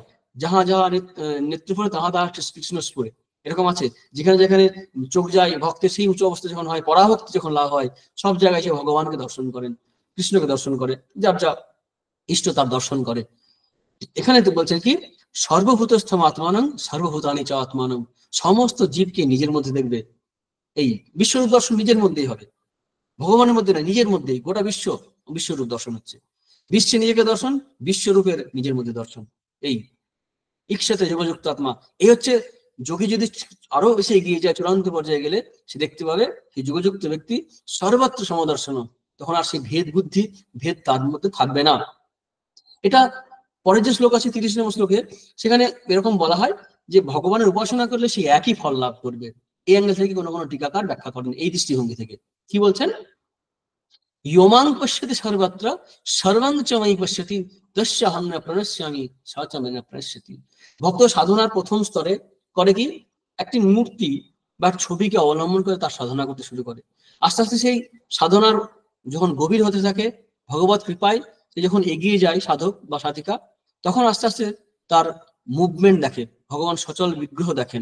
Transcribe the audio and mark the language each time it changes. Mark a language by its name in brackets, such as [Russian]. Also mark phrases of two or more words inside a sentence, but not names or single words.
[Bangla] যাহা যাহা নেত্রপুরে তাহা তাহা কৃষ্ণ স্ফুরে, এরকম আছে। যেখানে যেখানে চোখ যায় ভক্তের সেই উচ্চ অবস্থা যখন হয়, পরাভক্তি যখন লাভ হয়, সব জায়গায় সে ভগবানকে দর্শন করেন, কৃষ্ণকে দর্শন করে, যার যা ইষ্ট তার দর্শন করে। এখানে তো বলছেন কি [Sanskrit] সর্বভূতস্থম আত্মানং সর্বভূতানি চ আত্মানং, [Bangla] সমস্ত জীবকে নিজের মধ্যে দেখবে। এই বিশ্বরূপ দর্শন নিজের মধ্যেই হবে, ভগবানের মধ্যে না, নিজের মধ্যেই। গোটা বিশ্বরূপ দর্শন হচ্ছে। বিশ্বে নিজেকে দর্শন, বিশ্বরূপের নিজের মধ্যে দর্শন। এই [Sanskrit] ইক্ষতে যোগযুক্ত আত্মা, [Bangla] এই হচ্ছে যোগী যদি আরো বেশি এগিয়ে যায়, চূড়ান্ত পর্যায়ে গেলে সে দেখতে পাবে সেই যোগযুক্ত ব্যক্তি সর্বত্র সমদর্শন। তখন আর সেই ভেদ বুদ্ধি, ভেদ তার মধ্যে থাকবে না। এটা পরের যে শ্লোক আছে 30 নম্বর শ্লোকে, সেখানে এরকম বলা হয় যে ভগবানের উপাসনা করলে সে একই ফল লাভ করবে। এই অ্যাঙ্গেল থেকে কোনো কোনো টিকাকার ব্যাখ্যা করেন এই দৃষ্টিভঙ্গি থেকে। কি বলছেন? [Sanskrit] ইয়মাং পশ্যতি সর্বত্র সর্বং চ ময়ি পশ্যতি তস্যাহং ন প্রণশ্যামি স চ মে ন প্রণশ্যতি। [Bangla] ভক্ত সাধনার প্রথম স্তরে করে কি, একটি মূর্তি বা ছবিকে অবলম্বন করে তার সাধনা করতে শুরু করে। আস্তে আস্তে সেই সাধনার যখন গভীর হতে থাকে, ভগবত কৃপায় সে যখন এগিয়ে যায় সাধক বা সাধিকা, তখন আস্তে আস্তে তার মুভমেন্ট দেখে, ভগবান সচল বিগ্রহ দেখেন।